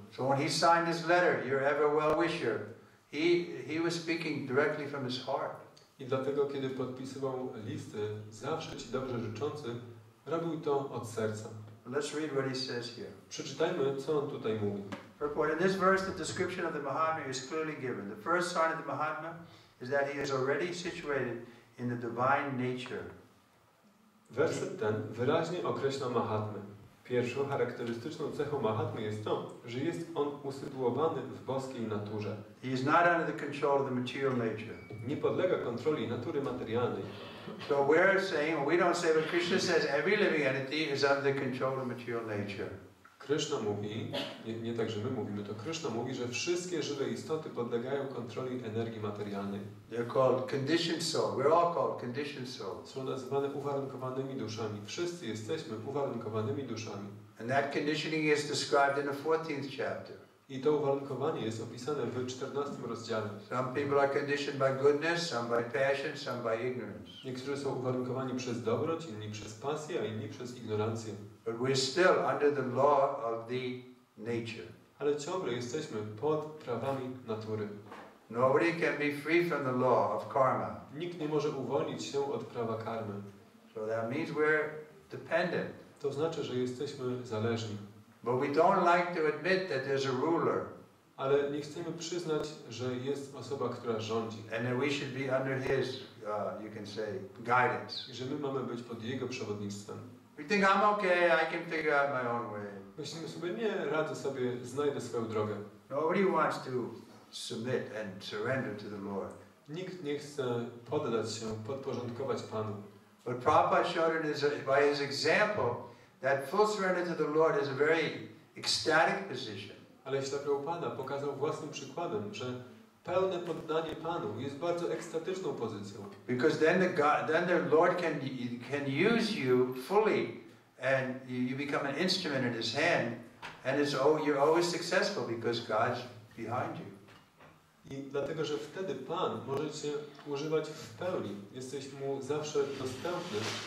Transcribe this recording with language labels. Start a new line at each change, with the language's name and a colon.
English: So when he signed his letter, "You're ever well wisher," he was speaking directly from his heart.
Polish: I dlatego, kiedy podpisywał listy zawsze ci dobrze życzący, robił to od serca.
English: Let's read what he says here.
Polish: Przeczytajmy, co on tutaj mówi.
English: Purport. In this verse, the description of the Mahatma is clearly given. The first sign of the Mahatma is that he is already situated in the divine nature.
Polish: Werset ten wyraźnie określa Mahatmę. Pierwszą charakterystyczną cechą Mahatmy jest to, że jest on usytuowany w boskiej naturze.
English: He is not under the control of the material nature.
Polish: Nie podlega kontroli natury materialnej.
English: So we're saying, we don't say, but Krishna says every living entity is under the control of material nature.
Polish: Kryszna mówi, nie tak, że my mówimy, to Kryszna mówi, że wszystkie żywe istoty podlegają kontroli energii materialnej.
English: They're called conditioned soul. We're all called conditioned souls.
Polish: Są nazywane uwarunkowanymi duszami. Wszyscy jesteśmy uwarunkowanymi duszami.
English: And that conditioning is described in the 14th chapter.
Polish: I to uwarunkowanie jest opisane w 14 rozdziale.
English: Some people are conditioned by goodness, some by passion, some by ignorance.
Polish: Niektórzy są uwarunkowani przez dobroć, inni przez pasję, a inni przez ignorancję.
English: But we're still under the law of the nature.
Polish: Ale ciągle jesteśmy pod prawami natury.
English: Nobody can be free from the law of karma.
Polish: Nikt nie może uwolnić się od prawa karmy.
English: So that means we're dependent.
Polish: To znaczy, że jesteśmy zależni.
English: But we don't like to admit that there's a ruler.
Polish: Ale nie chcemy przyznać, że jest osoba, która rządzi.
English: And that we should be under his, you can say, guidance.
Polish: I że my mamy być pod jego przewodnictwem.
English: We think I'm okay, I can figure out my own way.
Polish: Myślimy sobie, nie, radzę sobie, znajdę swoją drogę.
English: Nobody wants to submit and surrender to the Lord.
Polish: Nikt nie chce poddać się, podporządkować Panu.
English: But Prabhupada showed by his example that full surrender to the Lord is a very ecstatic position.
Polish: Ale Śla Prabhupada pokazał własnym przykładem, że pełne poddanie Panu jest bardzo ekstatyczną pozycją.
English: Because then the Lord can use you fully, and you become an instrument in His hand, and you're always successful because God's behind you.
Polish: I dlatego, że wtedy Pan może Cię używać w pełni. Jesteś Mu zawsze dostępny.